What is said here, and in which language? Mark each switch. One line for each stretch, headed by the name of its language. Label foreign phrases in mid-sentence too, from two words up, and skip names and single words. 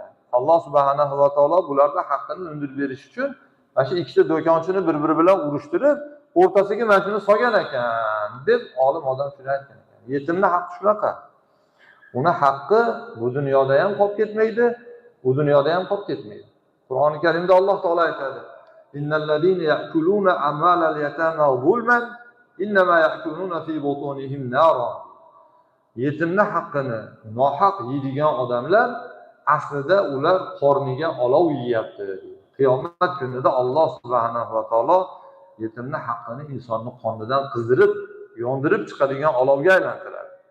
Uzbek: Alloh
Arabic: سبحانه وتعالى
Uzbek: bularda haqqini undirib berish uchun mana shu ikkita do'konchini bir-biri bilan urushtirib, o'rtasiga mana shuni solgan ekan deb olim odam shuni aytgan ekan. Yetimning haqqi shunaqa. Uni haqqi bu dunyoda ham qolib ketmaydi, bu dunyoda ham qolib ketmaydi. Qur'oni Karimda Alloh taolo aytadi:
Arabic: "إن الذين يأكلون أموال اليتامى ظلما إنما يأكلون في بطونهم نارا."
Uzbek: Yetimning haqqini nohaq yeydigan odamlar aslida ular qorniga olov yeyapti. Qiyomat kunida Alloh
Arabic: سبحانه وتعالى
Uzbek: yetimning haqqini insonning qonidan qizdirib, yondirib chiqadigan olovga aylantiradi.